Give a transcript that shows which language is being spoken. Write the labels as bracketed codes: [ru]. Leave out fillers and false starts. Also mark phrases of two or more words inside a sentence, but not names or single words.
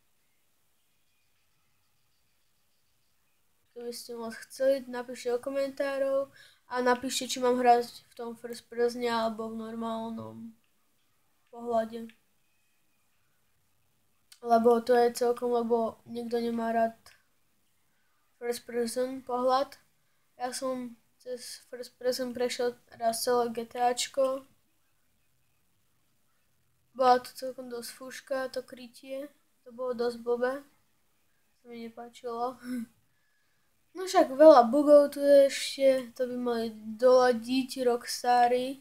[sk] Keby ste moc chceli, napíšte do komentárov a napíšte, či mám hrať v tom [en] first persone [sk] alebo v normálnom pohľade. Lebo to je celkom, lebo niekto nemá rád [en] first person [sk] pohľad. Ja som cez [en] first person [sk] prešiel raz celé GTAčko. Bola to celkom dosť fúška, to krytie. To bolo dosť blbé. To mi nepáčilo. No však veľa bugov tu je ešte, to by mali doladiť Rockstary.